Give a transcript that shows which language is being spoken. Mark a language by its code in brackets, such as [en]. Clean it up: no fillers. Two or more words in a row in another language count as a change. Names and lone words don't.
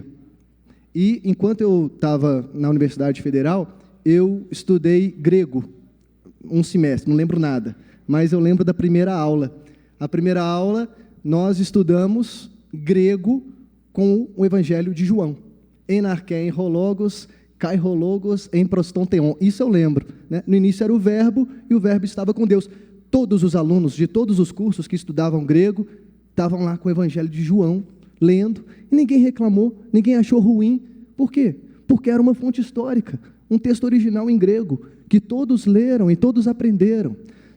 [pt] E, enquanto eu estava na Universidade Federal, eu estudei grego, um semestre, não lembro nada, mas eu lembro da primeira aula. A primeira aula, nós estudamos grego com o Evangelho de João. [el] Ἐν ἀρχῇ ἦν ὁ λόγος, καὶ ὁ λόγος ἦν πρὸς τὸν θεόν. [pt] Isso eu lembro, né? No início era o verbo, e o verbo estava com Deus. Todos os alunos de todos os cursos que estudavam grego estavam lá com o Evangelho de João, lendo, e ninguém reclamou, ninguém achou ruim. Por quê? Porque era uma fonte histórica, um texto original em grego, que todos leram e todos aprenderam.